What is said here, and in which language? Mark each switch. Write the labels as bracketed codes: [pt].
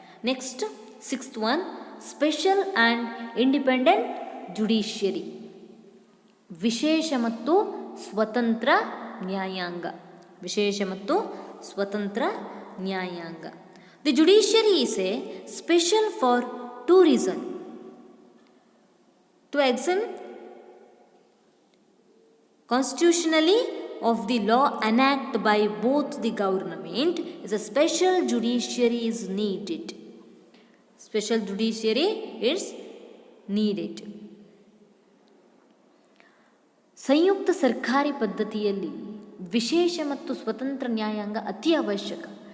[en] next 6th one, special and independent judiciary, [kn] ವಿಶೇಷ ಮತ್ತು ಸ್ವತಂತ್ರ ನ್ಯಾಯಾಂಗ. ವಿಶೇಷ ಮತ್ತು ಸ್ವತಂತ್ರ ನ್ಯಾಯಾಂಗ. [en] The judiciary is a special for 2 reasons. To examine constitutionally of the law enacted by both the government is a special judiciary is needed. Special judiciary is needed. [kn] ಸಂಯುಕ್ತ ಸರ್ಕಾರಿ ಪದ್ಧತಿಯಲ್ಲಿ ವಿಶೇಷ ಮತ್ತು ಸ್ವತಂತ್ರ ನ್ಯಾಯಾಂಗ ಅತಿ ಅವಶ್ಯಕ.